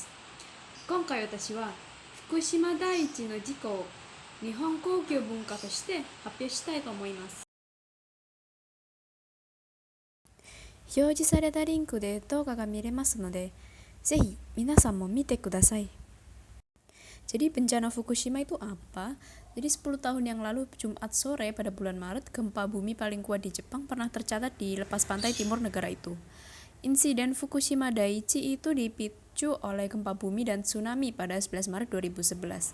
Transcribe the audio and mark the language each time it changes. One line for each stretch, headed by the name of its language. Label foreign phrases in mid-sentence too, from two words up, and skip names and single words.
Japanese: 今回私は福島第一の事故を日本高級文化として発表したいと思います。表示されたリンクで動画が見れますので、ぜひ皆さんも見てください。
Indonesian: Jadi bencana Fukushima itu apa? Jadi 10 tahun yang lalu Jumat sore pada bulan Maret, gempa bumi paling kuat di Jepang pernah tercatat di lepas pantai timur negara itu. Insiden Fukushima Daiichi itu dipicu oleh gempa bumi dan tsunami pada 11 Maret 2011.